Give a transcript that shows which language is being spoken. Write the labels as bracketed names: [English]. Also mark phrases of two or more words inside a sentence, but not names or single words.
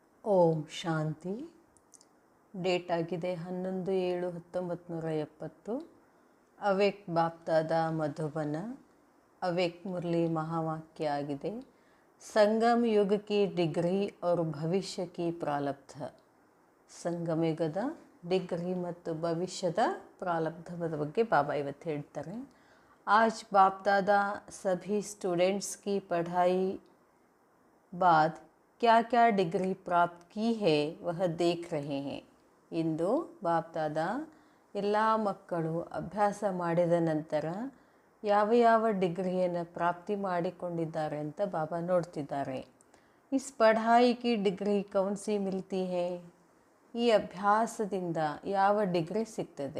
[Kannada] ಓಂ ಶಾಂತಿ. ಡೇಟ್ ಆಗಿದೆ 11/7/1970. ಅವೇಕ್ ಬಾಪ್ದಾದ ಮಧುಬನ. [Hindi] अवेक मुरली महावाक्य आಗಿದೆ. संगम युग की डिग्री और भविष्य की प्रारब्ध. [Kannada] ಸಂಗಮ ಯುಗದ ಡಿಗ್ರಿ ಮತ್ತು ಭವಿಷ್ಯದ ಪ್ರಾರಬ್ಧದ ಬಗ್ಗೆ ಬಾಬಾ ಇವತ್ತು ಹೇಳ್ತಾರೆ. [Hindi] आज बाप दादा सभी स्टूडेंट्स की पढ़ाई बाद क्या क्या डिग्री प्राप्त की है वह देख रहे हैं. [Kannada] ಇಂದು ಬಾಪ್ ದಾದಾ ಎಲ್ಲ ಮಕ್ಕಳು ಅಭ್ಯಾಸ ಮಾಡಿದ ನಂತರ ಯಾವ ಯಾವ ಡಿಗ್ರಿಯನ್ನು ಪ್ರಾಪ್ತಿ ಮಾಡಿಕೊಂಡಿದ್ದಾರೆ ಅಂತ ಬಾಬಾ ನೋಡ್ತಿದ್ದಾರೆ. [Hindi] इस पढ़ाई की डिग्री कौन सी मिलती है. [Kannada] ಈ ಅಭ್ಯಾಸದಿಂದ ಯಾವ ಡಿಗ್ರಿ ಸಿಗ್ತದೆ.